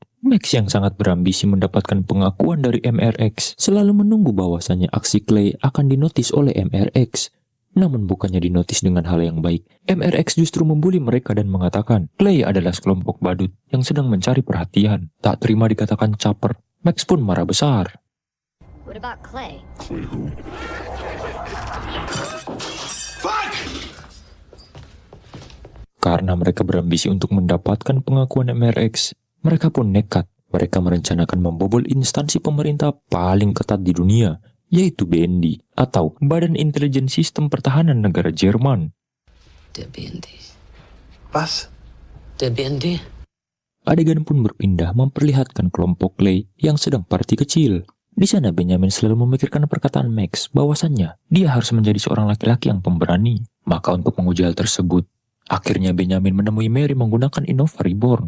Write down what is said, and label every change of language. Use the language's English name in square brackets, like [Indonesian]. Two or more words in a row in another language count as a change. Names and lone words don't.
[Indonesian] Max yang sangat berambisi mendapatkan pengakuan dari MRX, selalu menunggu bahwasannya aksi Clay akan dinotis oleh MRX. Namun bukannya dinotis dengan hal yang baik, MRX justru membuli mereka dan mengatakan Clay adalah sekelompok badut yang sedang mencari perhatian. Tak terima dikatakan caper, Max pun marah besar. [English] What about Clay? [Indonesian] Karena mereka berambisi untuk mendapatkan pengakuan MRX, mereka pun nekat. Mereka merencanakan membobol instansi pemerintah paling ketat di dunia, yaitu BND, atau Badan Intelijen Sistem Pertahanan Negara Jerman. [German] Der BND. Was? Der BND? [Indonesian] Adegan pun berpindah memperlihatkan kelompok Clay yang sedang party kecil. Di sana Benjamin selalu memikirkan perkataan Max bahwasannya dia harus menjadi seorang laki-laki yang pemberani. Maka untuk menguji hal tersebut, akhirnya Benjamin menemui Mary menggunakan Innova Reborn.